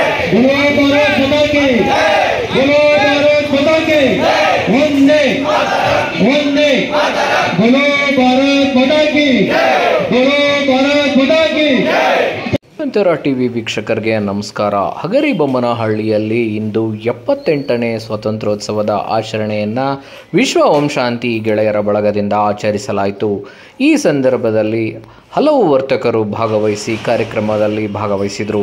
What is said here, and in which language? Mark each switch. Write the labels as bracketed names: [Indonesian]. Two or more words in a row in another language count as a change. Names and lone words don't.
[Hindi] बोलो भारत माता की, बोलो भारत माता की, वंदे वंदे, बोलो भारत माता की, बोलो भारत माता की। [Kannada] ನಂತರ ಟಿವಿ ವೀಕ್ಷಕರಿಗೆ ನಮಸ್ಕಾರ. ಹಗರಿಬೊಮ್ಮನಹಳ್ಳಿಯಲ್ಲಿ ಇಂದು 78ನೇ ಸ್ವಾತಂತ್ರ್ಯೋತ್ಸವದ ಆಚರಣೆಯನ್ನು ವಿಶ್ವ ಓಂ ಶಾಂತಿ ಗೆಳೆಯರ ಬಳಗದಿಂದ ಆಚರಿಸಲಾಯಿತು. ಈ ಸಂದರ್ಭದಲ್ಲಿ ಹಲವು ವರ್ತಕರು ಕಾರ್ಯಕ್ರಮದಲ್ಲಿ ಭಾಗವಹಿಸಿದರು.